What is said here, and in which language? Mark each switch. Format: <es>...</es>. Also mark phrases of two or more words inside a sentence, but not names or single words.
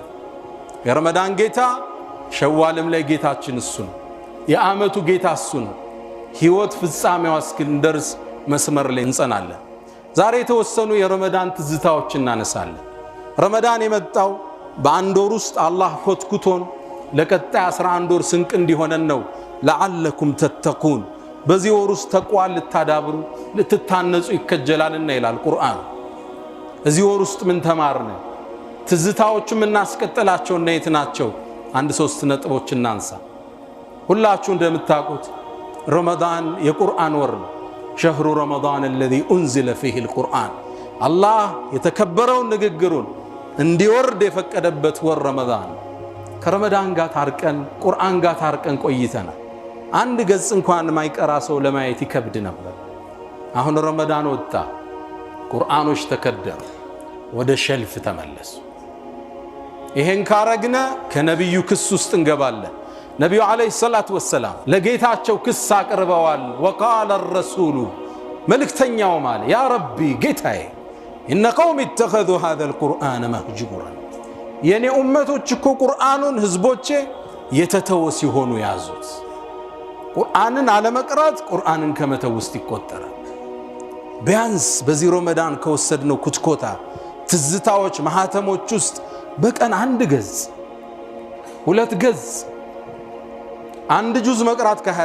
<am>የረመዳን ጌታ ሸዋልም ላይ ጌታችን እሱ ነው። የዓመቱ ጌታ እሱ ነው። ሕይወት ፍጻሜዋ እስክንደርስ መስመር ላይ እንጸናለን። ዛሬ የተወሰኑ የረመዳን ትዝታዎች እናነሳለን። ረመዳን የመጣው በአንድ ወር ውስጥ አላህ ኮትኩቶን ለቀጣይ 11 ወር ስንቅ እንዲሆነን ነው።</am> <ar>لعلكم تتقون፣</ar> <am>በዚህ ወር ውስጥ ተቋል ልታዳብሩ ልትታነጹ ይከጀላልና ይላል ቁርአን። እዚህ ወር ውስጥ ምን ተማርነ? ትዝታዎችም እናስቀጥላቸው እና የት ናቸው? አንድ 3 ነጥቦች እናንሳ። ሁላችሁ እንደምታውቁት ረመዳን የቁርአን ወር ነው።</am> <ar>شهر رمضان الذي انزل فيه القرآن፣</ar> <am>አላህ የተከበረውን ንግግሩን እንዲወርድ የፈቀደበት ወር ረመዳን። ከረመዳን ጋር ታርቀን ቁርአን ጋር ታርቀን ቆይተናል። አንድ ገጽ እንኳን ማይቀራ ሰው ለማየት ይከብድ ነበር። አሁን ረመዳን ወጣ፣ ቁርአኖች ተከደሩ፣ ወደ ሸልፍ ተመለሱ። ይሄን ካረግነ ከነብዩ ክስ ውስጥ እንገባለን። ነብዩ</am> <ar>عليه الصلاة والسلام</ar> <am>ለጌታቸው ክስ አቅርበዋል።</am> <ar>وقال الرسول</ar> <am>መልእክተኛው ማለት</am> <ar>يا ربي</ar> <am>ጌታዬ</am> <ar>إن قومي اتخذوا هذا القرآن مهجورا</ar> <am>የኔ ኡመቶች እኮ ቁርአኑን ህዝቦቼ የተተወ ሲሆኑ ያዙት። ቁርአንን አለመቅራት ቁርአንን ከመተው ውስጥ ይቆጠራል። ቢያንስ በዚህ ረመዳን ከወሰድነው ኩትኮታ ትዝታዎች ማህተሞች ውስጥ በቀን አንድ ገጽ ሁለት ገጽ አንድ ጁዝ መቅራት ከ20</am>